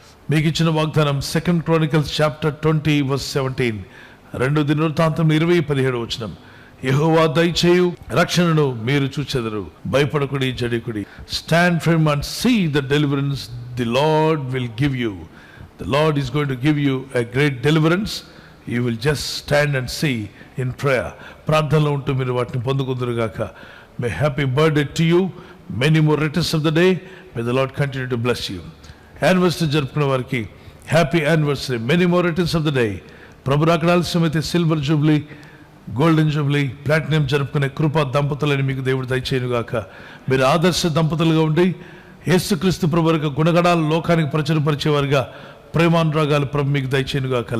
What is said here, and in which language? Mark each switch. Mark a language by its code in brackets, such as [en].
[te] మీకు ఇచ్చిన వాగ్దానం [en] 2 Chronicles chapter 20:17. [te] 2 దినవృత్తాంతం 20:17. యెహోవా దయచేయు రక్షణను మీరు చూచెదరు, భయపడకుడి, జడికుడి. [en] Stand firm and see the deliverance the Lord will give you. The Lord is going to give you a great deliverance. You will just stand and see in prayer. [te] ప్రార్థనలో ఉంటూ మీరు వాటిని పొందుకుందురుగాక. [en] May happy birthday to you. Many more returns of the day. May the Lord continue to bless you. Anniversary [te] జరుపుకున్న వారికి [en] Happy anniversary. Many more returns of the day. [te] ప్రభు రాకడ ఆలస్యమైతే silver Jubilee, golden Jubilee, platinum జరుపుకునే కృపా దంపతులని మీకు దేవుడు దయచేయునుగాక. మీరు ఆదర్శ దంపతులుగా ఉండి యేసుక్రీస్తు ప్రభు యొక్క గుణగణాలు లోకానికి ప్రచురపరిచేవారుగా, ప్రేమానురాగాలు ప్రభు మీకు దయచేయునుగాక.